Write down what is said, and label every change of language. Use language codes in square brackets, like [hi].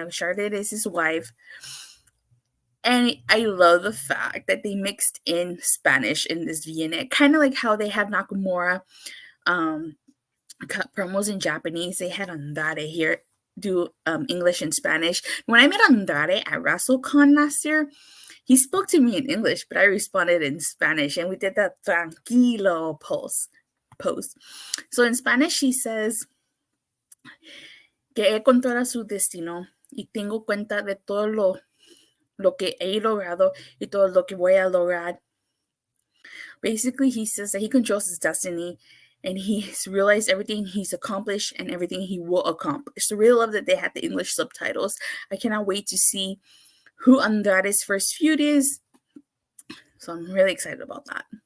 [en] Charlotte is his wife. And I love the fact that they mixed in Spanish in this Vignette, kind of like how they had Nakamura cut promos in Japanese. They had Andrade here do English and Spanish. When I met Andrade at WrestleCon last year, he spoke to me in English, but I responded in Spanish, and we did that tranquilo post. So in Spanish, he says [es] que he controla su destino y tengo cuenta de todo lo que he logrado y todo lo que voy a lograr. [en] Basically, he says that he controls his destiny and he's realized everything he's accomplished and everything he will accomplish. So really love that they had the English subtitles. I cannot wait to see who Andrade's first feud is. So I'm really excited about that.